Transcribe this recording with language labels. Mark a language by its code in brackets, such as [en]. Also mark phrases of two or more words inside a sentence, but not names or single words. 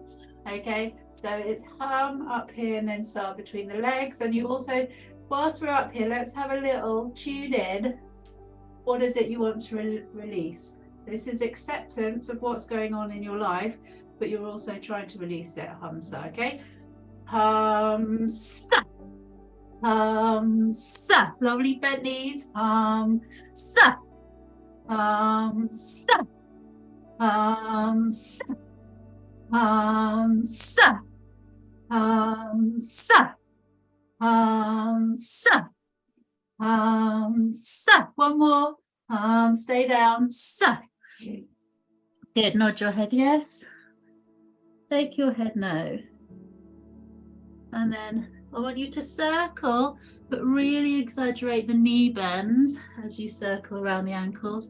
[en] Okay, so it's hum up here and then sa between the legs. And you also, whilst we're up here, let's have a little tune in. What is it you want to release? This is acceptance of what's going on in your life, but you're also trying to release it. [sa] Hum sa, okay? Hum sa. Hum sa. [en] Lovely bent knees. [sa] Hum sa. Hum sa. Hum sa. Hum sa. Hum sa. Hum sa. Hum sa. [en] One more. Stay down. Sa. Good. Nod your head yes. Shake your head no. And then I want you to circle, but really exaggerate the knee bend as you circle around the ankles.